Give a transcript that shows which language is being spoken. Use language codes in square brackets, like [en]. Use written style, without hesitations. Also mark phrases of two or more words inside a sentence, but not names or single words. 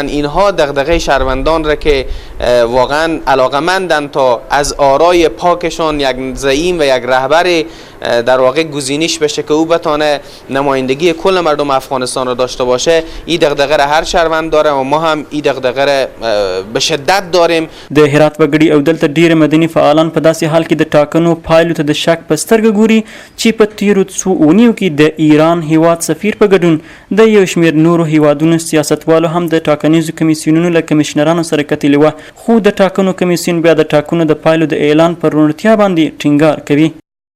[fa] اینها دغدغه شهروندان را که واقعا علاقمندند تا از آرای پاکشان یک زعیم و یک رهبر در واقع گزینش بشه که او بتانه نمایندگی کل مردم افغانستان را داشته باشه. این دغدغه را هر شهروند داره و ما هم این دغدغه را به شدت داریم. [ps] د هرات وګړي او دلته ډیر مدني فعالان په داسې حال کې د ټاکنو پایلو ته د شک په سترګه ګوري چې په تیرو څو اونیو کې د ایران هیواد سفیر په ګډون د یو شمېر نورو هیوادونو سیاستوالو هم د ټاکنیزو کمیسیونونو له کمیشنرانو سره کتلې وه، خو د ټاکنو کمیسیون بیا د ټاکنو د پایلو د اعلان پر روڼتیا باندې ټینګار کوي.